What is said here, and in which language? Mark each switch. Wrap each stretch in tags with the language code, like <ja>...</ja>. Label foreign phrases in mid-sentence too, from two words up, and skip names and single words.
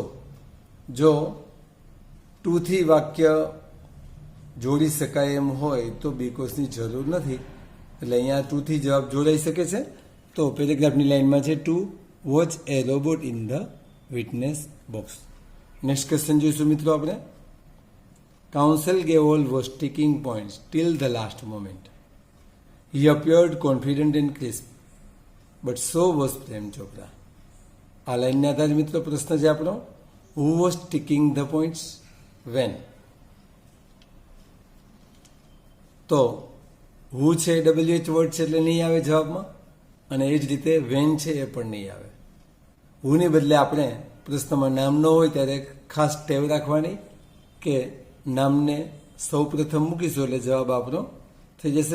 <gu>જો ટુથી વાક્ય જોડી શકાય એમ હોય તો બીકોઝની જરૂર નથી, એટલે અહીંયા ટુથી જવાબ જોડાઈ શકે છે. તો પેરેગ્રાફની લાઈનમાં છે</gu> <en>to watch a robot in the witness box. next question</en> <gu>જોઈશું મિત્રો આપણે.</gu> <en>Counsel Gayol was taking points till the last moment. He appeared confident and crisp, but so was Prem Chopra.</en> <gu>આ લાઈનના આધારે મિત્રો પ્રશ્ન છે આપણો.</gu> <en>Who was taking the points? વેન.</en> <gu>તો હુ છે</gu> <en>WH word</en> <gu>છે એટલે નહીં આવે જવાબમાં, અને એ જ રીતે વેન છે એ પણ નહીં આવે. હુની બદલે આપણે પ્રશ્નમાં નામ ન હોય ત્યારે ખાસ ટેવ રાખવાની કે નામને સૌ પ્રથમ મૂકીશું એટલે જવાબ આપણો થઈ જશે.</gu>